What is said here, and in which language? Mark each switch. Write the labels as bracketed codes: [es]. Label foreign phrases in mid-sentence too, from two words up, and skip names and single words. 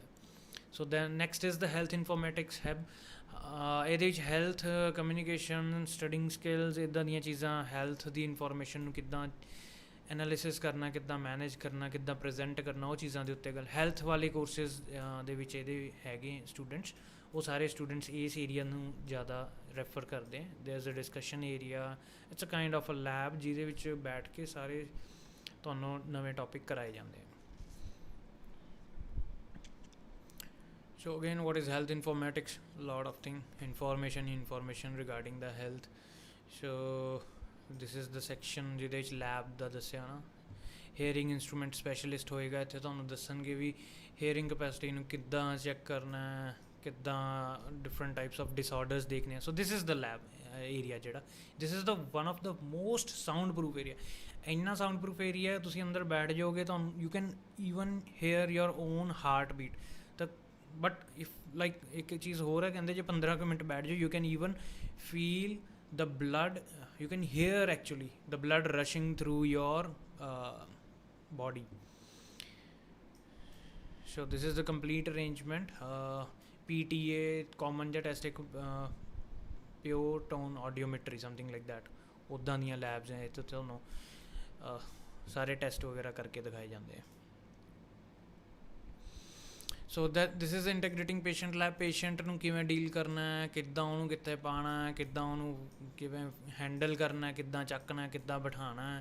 [en] So then next is the health informatics hub. [pa] ਇਹਦੇ ਵਿੱਚ [en] health, communication, studying skills, [pa] ਇੱਦਾਂ ਦੀਆਂ ਚੀਜ਼ਾਂ, ਹੈਲਥ ਦੀ ਇਨਫੋਰਮੇਸ਼ਨ ਨੂੰ ਕਿੱਦਾਂ ਐਨਾਲਿਸਿਸ ਕਰਨਾ, ਕਿੱਦਾਂ ਮੈਨੇਜ ਕਰਨਾ, ਕਿੱਦਾਂ ਪ੍ਰੈਜ਼ੈਂਟ ਕਰਨਾ, ਉਹ ਚੀਜ਼ਾਂ ਦੇ ਉੱਤੇ ਗੱਲ। ਹੈਲਥ ਵਾਲੇ ਕੋਰਸਿਸ ਦੇ ਵਿੱਚ ਇਹਦੇ ਹੈਗੇ ਸਟੂਡੈਂਟਸ, ਉਹ ਸਾਰੇ ਸਟੂਡੈਂਟਸ ਇਸ ਏਰੀਆ ਨੂੰ ਜ਼ਿਆਦਾ ਰੈਫਰ ਕਰਦੇ। [en] There is a discussion area, it's a kind of a lab [pa] ਜਿਹਦੇ ਵਿੱਚ ਬੈਠ ਕੇ ਸਾਰੇ ਤੁਹਾਨੂੰ ਨਵੇਂ ਟੌਪਿਕ ਕਰਾਏ ਜਾਂਦੇ। [en] So again, what is health informatics? Lot of thing, information regarding the health। So this is the section [pa] ਜਿਹਦੇ ਵਿੱਚ ਲੈਬ ਦਾ ਦੱਸਿਆ ਨਾ। [en] hearing instrument specialist [pa] ਹੋਏਗਾ, ਇੱਥੇ ਤੁਹਾਨੂੰ ਦੱਸਣਗੇ ਵੀ [en] hearing capacity [pa] ਨੂੰ ਕਿੱਦਾਂ ਚੈੱਕ ਕਰਨਾ ਹੈ, ਕਿੱਦਾਂ [en] different types of disorders [pa] ਦੇਖਣੇ ਆ। [en] So this is the lab area ਜਿਹੜਾ, this is the one of the most sound proof area. ਇੰਨਾ sound proof area, [pa] ਤੁਸੀਂ ਅੰਦਰ ਬੈਠ ਜਾਓਗੇ ਤੁਹਾਨੂੰ [en] you can even hear your own heart beat. ਤਾਂ but if like [pa] ਇੱਕ ਚੀਜ਼ ਹੋਰ ਹੈ, ਕਹਿੰਦੇ ਜੇ 15 ਕੁ ਮਿੰਟ ਬੈਠ ਜਾਓ [en] you can even feel the blood, you can hear actually the blood rushing through your body. So this is the complete arrangement. PTA common jet test एक pure tone audiometry something like that, [pa] ਉੱਦਾਂ ਦੀਆਂ labs हैं, ਇੱਥੇ ਤੁਹਾਨੂੰ ਸਾਰੇ ਟੈਸਟ ਵਗੈਰਾ ਕਰਕੇ ਦਿਖਾਏ ਜਾਂਦੇ ਆ। [en] So that this is integrating patient lab. [pa] ਪੇਸ਼ੈਂਟ ਨੂੰ ਕਿਵੇਂ ਡੀਲ ਕਰਨਾ ਹੈ, ਕਿੱਦਾਂ ਉਹਨੂੰ ਕਿੱਥੇ ਪਾਉਣਾ ਹੈ, ਕਿੱਦਾਂ ਉਹਨੂੰ ਕਿਵੇਂ ਹੈਂਡਲ ਕਰਨਾ, ਕਿੱਦਾਂ ਚੱਕਣਾ, ਕਿੱਦਾਂ ਬਿਠਾਉਣਾ ਹੈ।